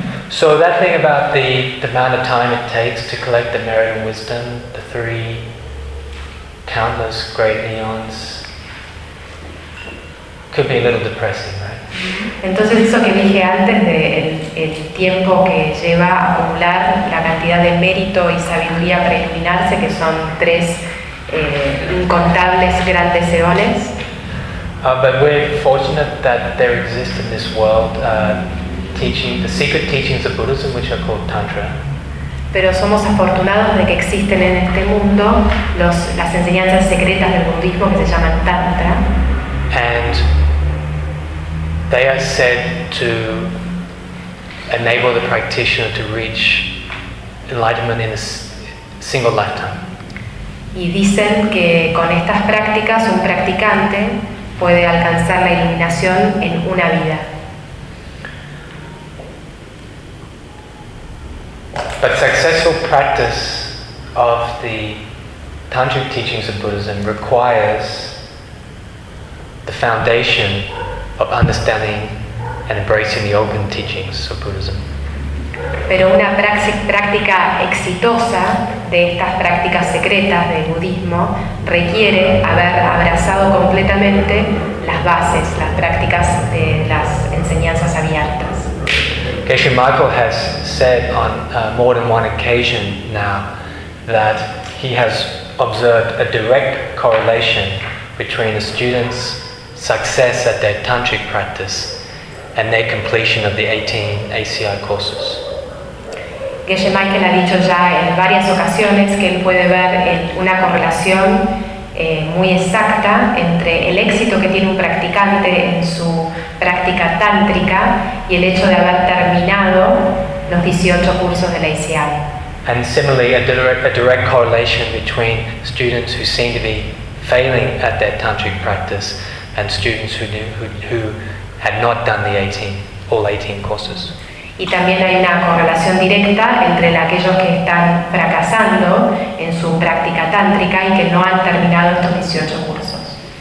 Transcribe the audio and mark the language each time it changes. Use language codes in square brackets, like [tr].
[en] So that thing about the amount of time it takes to collect the merit and wisdom, the three countless great eons, could be a little depressing, right? [es] Entonces eso que dije antes de el tiempo que lleva a acumular la cantidad de mérito y sabiduría para iluminarse, que son tres incontables grandes eones. [en] But we're fortunate that there exist in this world the secret teachings of Buddhism, which are called Tantra. [es] Pero somos afortunados de que existen en este mundo las enseñanzas secretas del budismo que se llaman Tantra. [en] And they are said to enable the practitioner to reach enlightenment in a single lifetime. [es] Y dicen que con estas prácticas un practicante puede alcanzar la iluminación en una vida. [en] But successful practice of the tantric teachings of Buddhism requires the foundation of understanding and embracing the open teachings of Buddhism. [es] Pero una práctica exitosa de estas prácticas secretas del budismo requiere haber abrazado completamente las bases, las prácticas de las enseñanzas abiertas. [en] Geshe Michael has said on more than one occasion now that he has observed a direct correlation between a student's success at their tantric practice and their completion of the 18 ACI courses. [es] Geshe Michael ha dicho ya en varias ocasiones que él puede ver una correlación muy exacta entre el éxito que tiene un practicante en su práctica tántrica y el hecho de haber terminado los 18 cursos de la ICI. [en] And similarly, a direct correlation between students who seem to be failing at their tantric practice and students who had not done all 18 courses. [es] Y también hay una correlación directa entre aquellos que están fracasando en su práctica tántrica y que no han terminado estos 18 cursos.